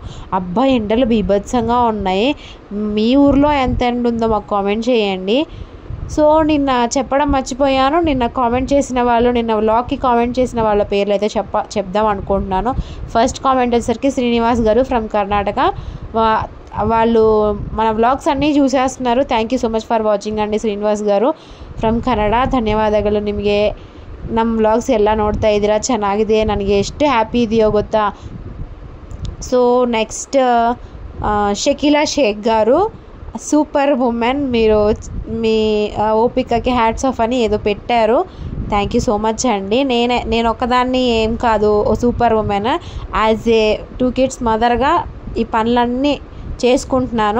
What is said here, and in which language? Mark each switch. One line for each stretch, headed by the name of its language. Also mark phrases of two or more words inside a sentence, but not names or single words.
Telugu: అబ్బా ఎండలు బీభత్సంగా ఉన్నాయి. మీ ఊర్లో ఎంత ఎండ ఉందో మాకు కామెంట్ చేయండి. సో నిన్న చెప్పడం మర్చిపోయాను, నిన్న వ్లాగ్కి కామెంట్ చేసిన వాళ్ళ పేర్లు అయితే చెప్దాం అనుకుంటున్నాను. ఫస్ట్ కామెంట్ వచ్చేసరికి శ్రీనివాస్ గారు ఫ్రమ్ కర్ణాటక. వాళ్ళు మన వ్లాగ్స్ అన్నీ చూసేస్తున్నారు.
English: thank you so much for watching
Telugu: అండి శ్రీనివాస్ గారు
English: from Kannada.
Kannada: ಧನ್ಯವಾದಗಳು ನಿಮಗೆ. ನಮ್ಮ ವ್ಲಾಗ್ಸ್ ಎಲ್ಲ ನೋಡ್ತಾ ಇದ್ದೀರಾ, ಚೆನ್ನಾಗಿದೆ, ನನಗೆ ಎಷ್ಟು ಹ್ಯಾಪಿ ಇದೆಯೋ ಗೊತ್ತಾ.
Telugu: సో నెక్స్ట్ షకీలా షేక్ గారు,
English: super woman,
Telugu: మీరు మీ ఓపికకి
English: hats off
Telugu: అని ఏదో పెట్టారు.
English: thank you so much
Telugu: అండి. నేను ఒక్కదాన్ని ఏం కాదు, ఓ
English: super woman. as a 2 kids
Telugu: మదర్గా ఈ పనులన్నీ చేసుకుంటున్నాను.